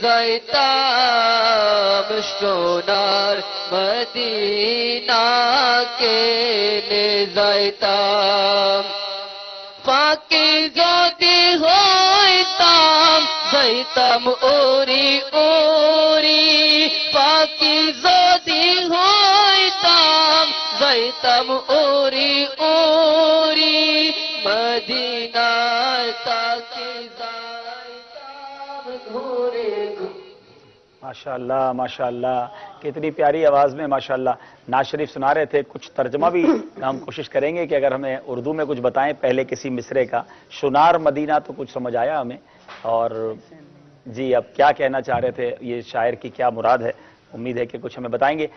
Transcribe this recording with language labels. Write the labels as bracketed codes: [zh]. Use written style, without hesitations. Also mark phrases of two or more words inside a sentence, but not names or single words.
[bn] যাইতাম সোনার মদিনা কেনে যাইতাম পাখি যদি হইতাম যাইতাম ওরি ওরি পাখি যদি হইতাম যাইতাম ওরি ওরি মদিনায় তাকে [ur] ماشاءاللہ ماشاءاللہ, کتنی پیاری آواز میں ماشاءاللہ نعت شریف سنا رہے تھے. کچھ ترجمہ بھی ہم کوشش کریں گے کہ اگر ہمیں اردو میں کچھ بتائیں پہلے کسی مصرے کا. شنار مدینہ تو کچھ سمجھ آیا ہمیں, اور جی اب کیا کہنا چاہ رہے تھے, یہ شاعر کی کیا مراد ہے, امید ہے کہ کچھ ہمیں بتائیں گے.